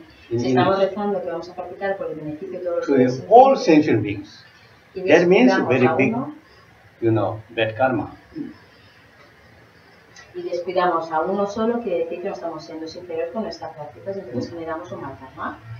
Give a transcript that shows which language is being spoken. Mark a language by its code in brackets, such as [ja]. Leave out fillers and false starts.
[es] Si estamos rezando que vamos a practicar por el beneficio de todos [en] To all sentient beings. That means very big, bad karma. [es] Y descuidamos a uno solo, quiere decir que no estamos siendo sinceros con nuestras prácticas, entonces generamos un mal karma.